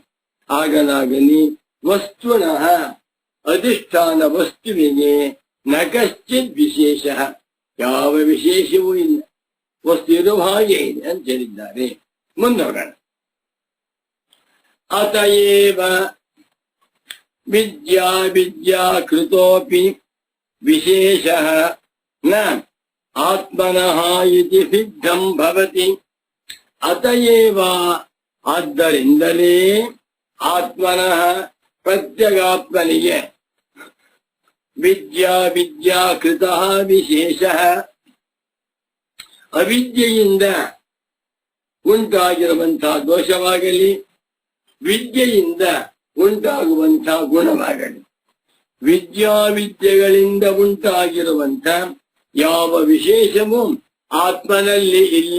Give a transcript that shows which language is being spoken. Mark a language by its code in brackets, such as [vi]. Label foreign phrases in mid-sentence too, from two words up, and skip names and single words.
[kn] ಆಗಲಾಗಲಿ ವಸ್ತುನಃ ಅಧಿಷ್ಠಾನ ವಸ್ತುವಿಗೆ [sa] ನ ಕಶ್ಚಿತ್ ವಿಶೇಷ [kn] ಯಾವ ವಿಶೇಷವೂ ಇಲ್ಲ, ವಸ್ತು ಇರುವ ಹಾಗೆ ಇದೆ ಅಂತ ಹೇಳಿದ್ದಾರೆ. [sa] ಮುಂದೋಗೋಣ. ಅತಯೇವ ವಿದ್ಯಾ ಕೃತೋಪಿ ವಿಶೇಷ ನ ಆತ್ಮನಃ ಇತಿ ಸಿದ್ಧಂ ಭವತಿ. [kn] ಅತಯೇವ ಆದ್ದರಿಂದಲೇ ಆತ್ಮನಃ ಪ್ರತ್ಯಗಾತ್ಮನಿಗೆ [sa] ವಿದ್ಯಾ ಕೃತ ವಿಶೇಷ [kn] ಅವಿದ್ಯೆಯಿಂದ ಉಂಟಾಗಿರುವಂತಹ ದೋಷವಾಗಲಿ ವಿದ್ಯೆಯಿಂದ ಉಂಟಾಗುವಂತಹ ಗುಣವಾಗಲಿ ವಿದ್ಯೆಗಳಿಂದ ಉಂಟಾಗಿರುವಂತ ಯಾವ ವಿಶೇಷವೂ ಆತ್ಮನಲ್ಲಿ ಇಲ್ಲ.